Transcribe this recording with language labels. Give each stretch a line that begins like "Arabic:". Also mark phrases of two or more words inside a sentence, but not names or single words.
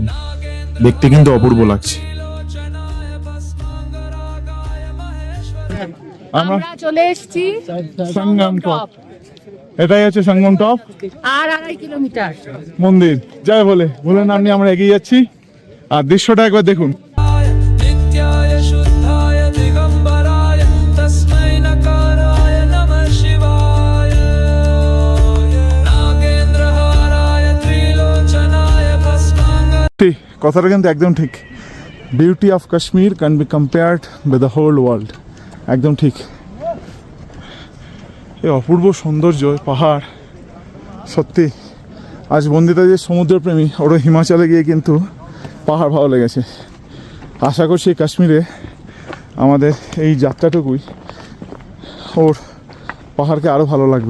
Bangla: দেখতে কিন্তু অপূর্ব লাগছে। আমরা চলে এসেছি সঙ্গম টপ। এটাই হচ্ছে সঙ্গম টপ আর 2.5 কিলোমিটার মন্দির। জয় ভোলে, ভোলের নাম নিয়ে আমরা এগিয়ে যাচ্ছি। আর দৃশ্যটা একবার দেখুন।
Sanskrit: नित्याय शुद्धाय दिगंबराय तस्मै नकाराय नमः शिवाय नागेंद्रहाराय त्रिलोचनाय भस्मांगाय।
Bangla: ঠিক, কথাটা কিন্তু একদম ঠিক।
English: beauty of Kashmir can be compared with the whole world.
Bangla: একদম ঠিক। এই অপূর্ব সৌন্দর্য, পাহাড়, সত্যি। আজ বন্দিতা যে সমুদ্রপ্রেমী, ওরা হিমাচলে গিয়ে কিন্তু পাহাড় ভালো লেগেছে। আশা করছি কাশ্মীরে আমাদের এই যাত্রাটুকুই ওর পাহাড়কে আরও ভালো লাগবে।